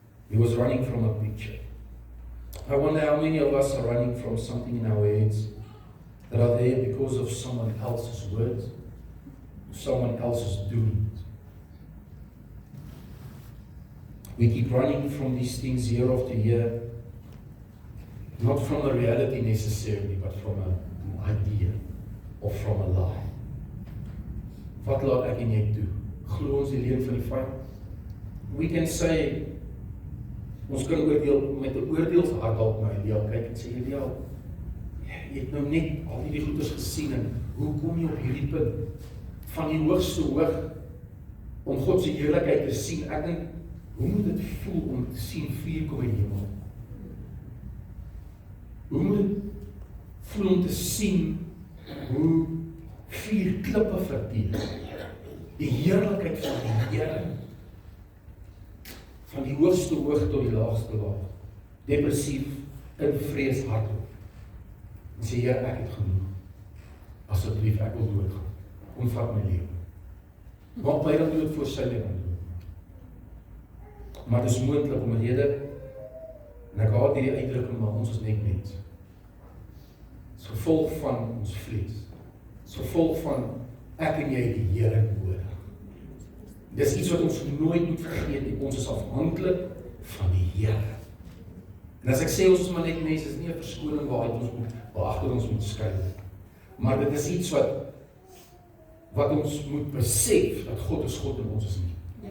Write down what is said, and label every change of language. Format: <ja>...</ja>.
<en>He was running from a picture. I wonder how many of us are running from something in our heads that are there because of someone else's words, someone else's doing. We keep running from these things year after year, not from a reality necessarily, but from an idea or from a lie.</en> <af>Wat laat ek en jy toe? Glo ons die leuen van die vyand? We can say, ons kan oordeel met 'n oordeelshart dalk na Elia kyk en sê, Elia, jy het nou net al hierdie goeders gesien en hoe kom jy op hierdie punt van die hoogste hoog om God se heerlikheid te sien? Ek dink, hoe moet dit voel om te sien vuur kom in die hemel? Hoe moet dit voel om te sien hoe vuur klippe verteer? Die heerlikheid van die Here. Van die hoogste hoog tot die laagste laag. Depressief, in vrees hardloop. En sê, Here, ek het genoeg. Asseblief, ek wil doodgaan. Kom vat my lewe. Maak my dan dood voor sy lewe. Maar dit is moontlik om 'n rede, en ek haat hierdie uitdrukking, maar ons is net mens. Dit is gevolg van ons vlees. Dit is gevolg van ek en jy die Here nodig. Dis iets wat ons nooit moet vergeet nie. Ons is afhanklik van die Here. En as ek sê ons is maar net mense, is nie 'n verskoning waagter ons moet skuil. Maar dit is iets wat ons moet besef, dat God is God en ons is nie.</af>